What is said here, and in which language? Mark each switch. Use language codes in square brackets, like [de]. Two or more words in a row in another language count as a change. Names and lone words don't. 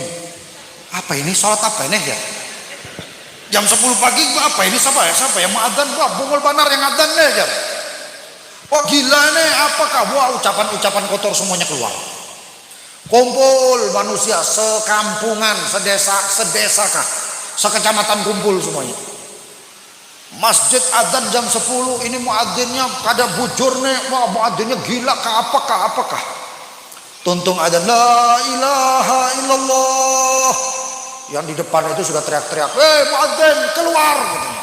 [id] Apa ini? Sholat apa ini ya? Jam 10 pagi apa ini? Siapa yang mau adzan? [bjn] Wah, bungul banar yang adzan nih ya. [id] Wah, gila nih, apakah? Wah, ucapan-ucapan kotor semuanya keluar. Kumpul manusia sekampungan, sedesa kah, sekecamatan kumpul semuanya. [bjn] Masjid adzan jam 10, ini muadzinnya kada bujur nih. [id] Wah, muadzinnya gila kah, apakah? Tuntung adzan, [ar] لا إله إلا الله. [id] Yang di depan itu sudah teriak-teriak, muadzin keluar katanya.